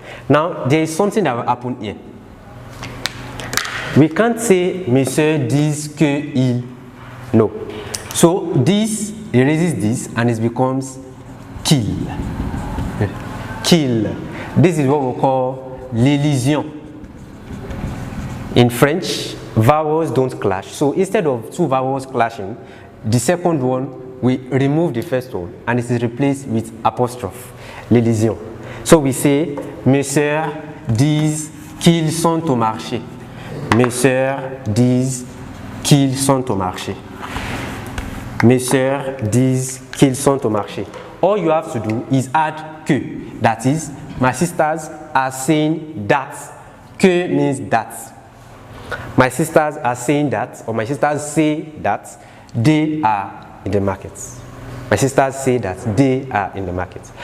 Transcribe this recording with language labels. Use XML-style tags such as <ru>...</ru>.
<en>Now, there is something that will happen here. We can't say</en> <fr>mes sœurs disent qu'ils.</fr> <en>No. So, this erases this and it becomes qu'il. Qu'il. This is what we call l'élision. In French, vowels don't clash. So, instead of two vowels clashing, the second one, we remove the first one and it is replaced with apostrophe.</en> <fr>L'élision.</fr> <en>So we say,</en> <fr>mes sœurs disent qu'ils sont au marché. Mes sœurs disent qu'ils sont au marché. Mes sœurs disent qu'ils sont au marché.</fr> <en>All you have to do is add que. That is, my sisters are saying that. Que means that. My sisters are saying that, or my sisters say that they are in the market. My sisters say that they are in the market.</en>